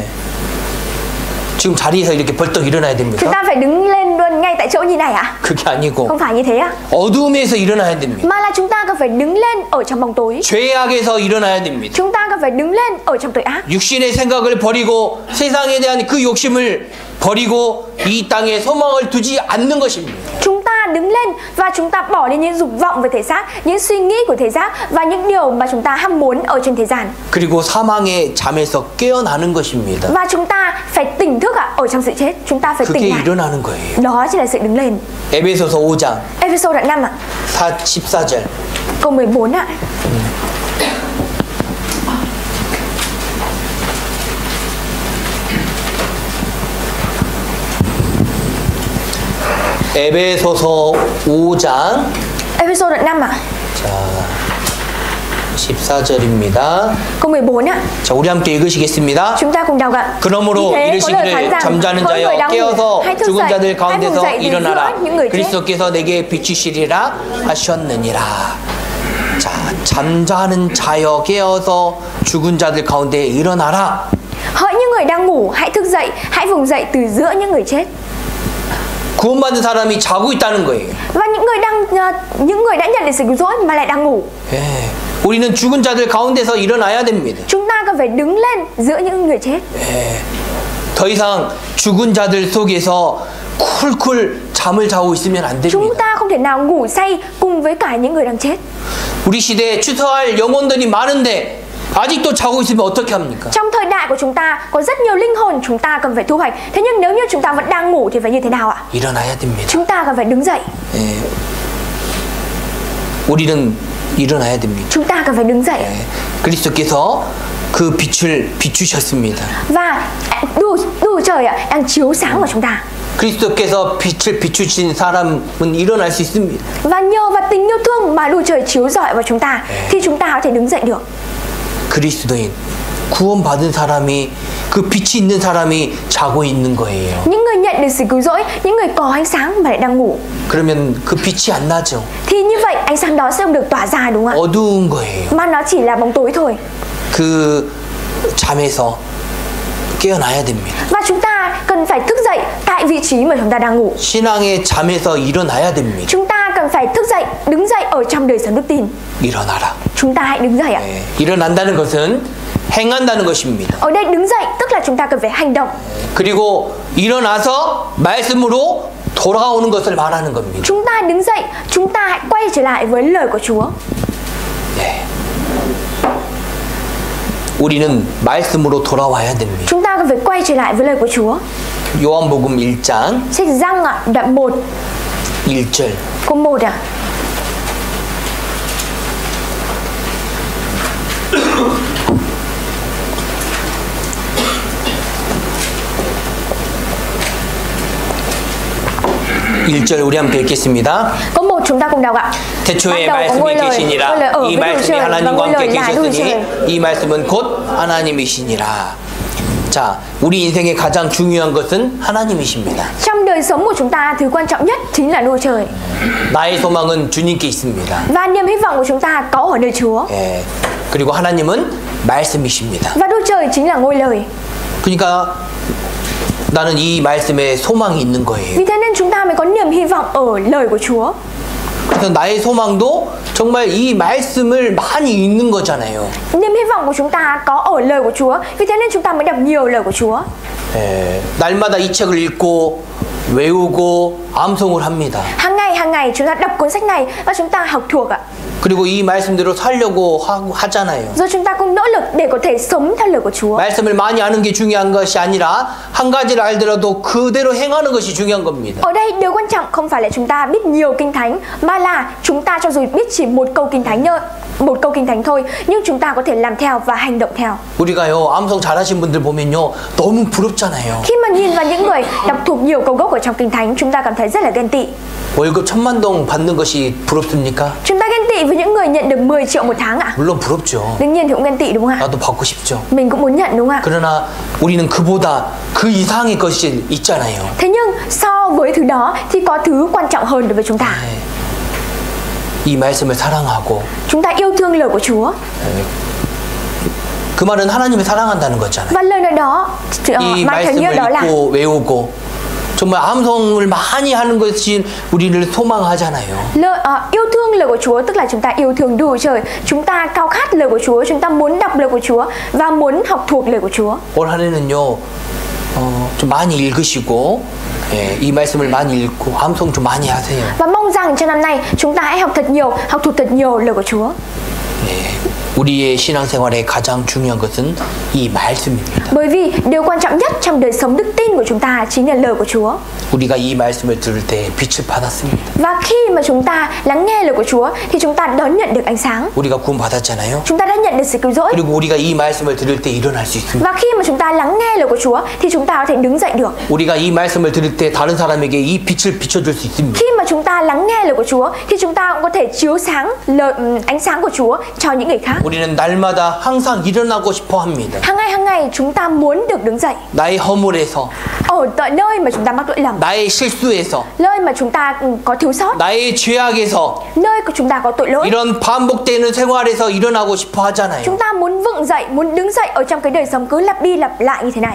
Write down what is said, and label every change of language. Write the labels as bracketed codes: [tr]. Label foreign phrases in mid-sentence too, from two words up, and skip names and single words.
[ko] 지금 자리에서 이렇게 벌떡 일어나야 [vi] Chúng [ko] 됩니까? [vi] ta phải đứng lên luôn ngay tại chỗ như này ạ? [ko] 그게 아니고 [vi] Không phải như thế ạ? [ko] 어두움에서 일어나야 됩니다. [vi] Mà là chúng ta cần phải đứng lên ở trong bóng tối. [ko] 죄악에서 일어나야 됩니다. [vi] Chúng ta cần phải đứng lên ở trong tội ác. [ko] 육신의 생각을 버리고 세상에 대한 그 욕심을 버리고 이 땅에 소망을 두지 않는 것입니다. [vi] Chúng ta đứng lên và chúng ta bỏ đi những dục vọng về thể xác, những suy nghĩ của thể xác và những điều mà chúng ta ham muốn ở trên thế gian. [ko] 그리고 사망의 잠에서 깨어나는 것입니다. [vi] Và chúng ta phải tỉnh thức ở trong sự chết. Chúng ta phải [ko] 그게 [vi] tỉnh lại. [ko] 일어나는 거예요. [vi] Đó chính là sự đứng lên. [ko] 에베소서 5장 [vi] Ê-phê-sô đoạn 5 ạ. [ko] 14절. [vi] Câu 14 ạ. [ko] 에베소서 5장 [vi] Ê-phê-sô đoạn 5 ạ. [ko] 자 14절입니다. [vi] Câu 14 ạ. [ko] 자, 우리 함께 읽으시겠습니다. [vi] Chúng ta cùng đọc ạ. [ko] 그러므로 [vi] Vì thế có lời phán [ko] 이르시기를 [vi] rằng, [ko] 잠자는 [vi] hỡi người [ko] 자여 [vi] đang ngủ, [ko] 깨어서 [vi] hãy thức [ko] 죽은 [vi] dậy, [ko] 자들 [vi] hãy vùng [ko] 가운데서 [vi] dậy từ giữa [ko] 일어나라. [vi] những người chết. [ko] 그리스도께서 내게 비추시리라 하셨느니라. 자, 잠자는 자여 깨어서 죽은 자들 가운데 일어나라. [vi] Hỡi những người đang ngủ, hãy thức dậy, hãy vùng dậy từ giữa những người chết. [ko] 구원받은 사람이 자고 있다는 거예요. [vi] Và những người đã nhận được sự cứu rỗi mà lại đang ngủ. [ko] 예. 우리는 죽은 자들 가운데서 일어나야 됩니다. [vi] Chúng ta cần phải đứng lên giữa những người chết. [ko] 예. 더 이상 죽은 자들 속에서 쿨쿨 잠을 자고 있으면 안 [vi] Chúng [ko] 됩니다. [vi] ta không không thể nào ngủ say cùng với cả những người đang chết. [ko] 우리 시대에 추수할 영혼들이 많은데 아직도 자고 있으면 어떻게 합니까? [vi] Trong thời đại của chúng ta có rất nhiều linh hồn chúng ta cần phải thu hoạch. Thế nhưng nếu như chúng ta vẫn đang ngủ thì phải như thế nào ạ? [ko] 일어나야 됩니다. [vi] Chúng ta cần phải đứng dậy. [ko] 예. 우리는 일어나야 됩니다. [vi] Chúng ta cần phải đứng dậy. [ko] 예. 그리스도께서 그 빛을 비추셨습니다. [vi] Và Đức Trời ạ đang chiếu sáng vào chúng ta. [ko] 그리스도께서 빛을 비추신 사람은 일어날 수 있습니다. [vi] Và nhờ vào tình yêu thương mà Đức Trời chiếu rọi vào chúng ta thì chúng ta có thể đứng dậy được. [ko] 그리스도인 구원받은 사람이 그 빛이 있는 사람이 자고 있는 거예요. [vi] Những người nhận được sự cứu rỗi, những người có ánh sáng mà lại đang ngủ, [ko] 그러면 그 빛이 안 나죠. [vi] thì như vậy ánh sáng đó sẽ không được tỏa ra, đúng không ạ? [ko] 어두운 거예요. [vi] Mà nó chỉ là bóng tối thôi. [ko] 그 잠에서 깨어나야 됩니다. [vi] Và chúng ta cần phải thức dậy tại vị trí mà chúng ta đang ngủ. [ko] 신앙의 잠에서 일어나야 됩니다. [vi] Chúng ta cần phải thức dậy, đứng dậy ở trong đời sống đức tin. [ko] 일어나라. [vi] Chúng ta hãy đứng dậy ạ. [ko] 네, 일어난다는 것은 행한다는 것입니다. [vi] Ở đây đứng dậy tức là chúng ta cần phải hành động. [ko] 그리고 일어나서 말씀으로 돌아오는 것을 말하는 겁니다. [vi] Chúng ta đứng dậy, chúng ta hãy quay trở lại với lời của Chúa. [ko] 네. 우리는 말씀으로 돌아와야 됩니다. [vi] Chúng ta cần phải quay trở lại với lời của Chúa. [ko] 요한복음 1장 [vi] Sách Giăng ạ, đoạn 1 [ko] 1절. [vi] câu 1 ạ. [ko] (1절) 우리 함께 읽겠습니다. [vi] Câu 1 chúng ta cùng đọc ạ. [ko] 태초에 [vi] Ban đầu có ngôi [ko] 말씀이 [vi] lời, [ko] 계시니라. [vi] ngôi lời ở [ko] 이 [vi] với Đức [ko] 말씀이 [vi] Trời và [ko] 하나님과 [vi] ngôi lời [ko] 함께 [vi] là Đức Trời. [ko] 계셨으니 이 말씀은 곧 하나님이시니라. 자, 우리 인생의 가장 중요한 것은 하나님이십니다. [vi] Trong đời sống của chúng ta, thứ quan trọng nhất chính là Đức Trời. [ko] 나의 소망은 주님께 있습니다. [vi] Và niềm hy vọng của chúng ta có ở nơi Chúa. [ko] 예. 그리고 하나님은 말씀이십니다. [vi] Và Đức Trời chính là ngôi lời. [ko] 그러니까 나는 이 말씀에 소망이 있는 거예요. [vi] Vì thế nên chúng ta mới có niềm hy vọng ở lời của Chúa. [ko] 그래서 나의 소망도 정말 이 말씀을 많이 읽는 거잖아요. [vi] Niềm hy vọng của chúng ta có ở lời của Chúa. Vì thế nên chúng ta mới đọc nhiều lời của Chúa. [ko] 예. 날마다 이 책을 읽고 외우고 암송을 합니다. [vi] Hàng ngày chúng ta đọc cuốn sách này và chúng ta học thuộc ạ. [ko] 그리고 이 말씀대로 살려고 하잖아요. [vi] Rồi chúng ta cũng nỗ lực để có thể sống theo lời của Chúa. [ko] 말씀을 많이 아는 게 중요한 것이 아니라 한 가지를 알더라도 그대로 행하는 것이 중요한 겁니다. [vi] Ở đây điều quan trọng không phải là chúng ta biết nhiều kinh thánh, mà là chúng ta cho dù biết chỉ một câu kinh thánh thôi, nhưng chúng ta có thể làm theo và hành động theo. [ko] 우리가요 암송 잘하신 분들 보면요 너무 부럽잖아요. [vi] Khi mà nhìn vào những người đọc thuộc nhiều câu gốc ở trong kinh thánh, chúng ta cảm thấy rất là ghen tị. [ko] 월급 1,000만 동 받는 것이 부럽습니까? [vi] Chúng ta ghen tị với những người nhận được 10 triệu một tháng ạ? [ko] 물론 부럽죠. [vi] Đương nhiên thì cũng ghen tị đúng không ạ? [ko] 나도 받고 싶죠. [vi] Mình cũng muốn nhận đúng không ạ? [ko] 그러나 우리는 그보다 그 이상의 것이 있잖아요. [vi] Thế nhưng so với thứ đó thì có thứ quan trọng hơn đối với chúng ta. [ko] 이 말씀을 사랑하고 [vi] Chúng ta yêu thương lời của Chúa. [ko] 그 말은 하나님을 사랑한다는 거잖아요. [vi] Và lời nói đó [ko] 이 [vi] mang theo nghĩa [ko] 말씀을 [vi] đó là [ko] 읽고 외우고 정말 암송을 많이 하는 것이 우리를 소망하잖아요. [vi] yêu thương lời của Chúa tức là chúng ta yêu thương Đức Trời, chúng ta khao khát lời của Chúa, chúng ta muốn đọc lời của Chúa và muốn học thuộc lời của Chúa. [ko] 올 한해는요 좀 많이 읽으시고 이 말씀을 많이 읽고 암송 좀 많이 하세요. [vi] Và mong rằng trong năm nay chúng ta hãy học thuộc thật nhiều lời của Chúa. [ko] 우리의 신앙생활에 가장 중요한 것은 이 말씀입니다. [vi] Bởi vì điều quan trọng nhất trong đời sống đức tin của chúng ta chính là lời của Chúa. [ko] 우리가 이 말씀을 들을 때 빛을 받았습니다. [vi] Và khi mà chúng ta lắng nghe lời của Chúa thì chúng ta đón nhận được ánh sáng. [ko] 우리가 구원받았잖아요. [vi] Chúng ta đã nhận được sự cứu rỗi. [ko] 그리고 우리가 이 말씀을 들을 때 일어날 수 있습니다. [vi] Và khi mà chúng ta lắng nghe lời của Chúa thì chúng ta có thể đứng dậy được. [ko] 우리가 이 말씀을 들을 때 다른 사람에게 이 빛을 비춰줄 수 있습니다. [vi] Khi mà chúng ta lắng nghe lời của Chúa thì chúng ta cũng có thể chiếu sáng ánh sáng của Chúa cho những người khác. [ko] 우리는 날마다 항상 일어나고 싶어 합니다. [vi] Hàng ngày chúng ta muốn được đứng dậy. [ko] 나의 허물에서, [vi] Ở tại nơi mà chúng ta mắc lỗi lầm, [ko] 나의 실수에서, [vi] nơi mà chúng ta có thiếu sót, [ko] 나의 죄악에서 [vi] nơi của chúng ta có tội lỗi. [ko] 이런 반복되는 생활에서 일어나고 싶어 하잖아요. [vi] Chúng ta muốn vững dậy, muốn đứng dậy ở trong cái đời sống cứ lặp đi lặp lại như thế này.